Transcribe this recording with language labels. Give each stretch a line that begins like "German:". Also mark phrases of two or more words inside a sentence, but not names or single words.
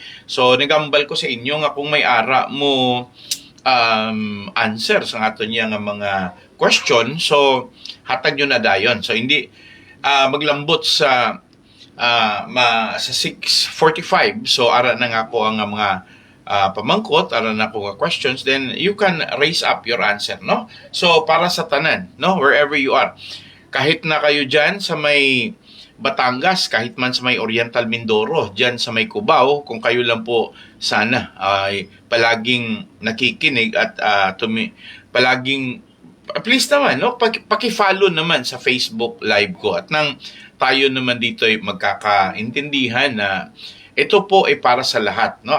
Hiligaynon: So nagambal ko sa inyo nga kung may ara mo answer sa aton niya nga mga question, so hatag nyo na dayon. So hindi maglambot sa sa 6:45, so ara na nga ako ang mga pamangkot, ara na ako nga questions,
English: then you can raise up your answer,
Hiligaynon: no? So para sa tanan, no,
English: wherever you are,
Filipino: kahit na kayo dyan sa may Batangas, kahit man sa may Oriental Mindoro, dyan sa may Cubao, kung kayo lang po sana ay palaging nakikinig at palaging please naman, no, paki-follow naman sa Facebook live ko at nang tayo naman dito ay magkakaintindihan na ito po ay para sa lahat, no?